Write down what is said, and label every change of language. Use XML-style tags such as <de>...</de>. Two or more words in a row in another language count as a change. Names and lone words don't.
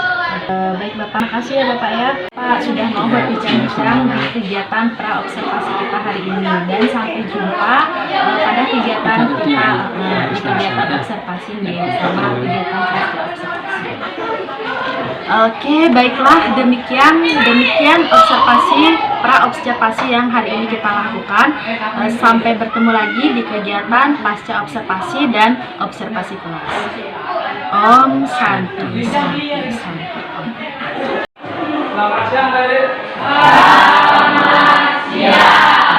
<id>Baik Bapak, makasih ya Bapak ya. Pak sudah mau berbicara-bicara mengenai kegiatan pra observasi kita hari ini, dan sampai jumpa pada kegiatan kita di kegiatan observasi nih, sama kegiatan pasca observasi. Oke, baiklah, demikian observasi pra observasi yang hari ini kita lakukan. Sampai bertemu lagi di kegiatan pasca observasi dan observasi kelas.</id> <sa>Om Santi Santi Santi.</sa> <id>Selamat siang Dede. Selamat siang.</id>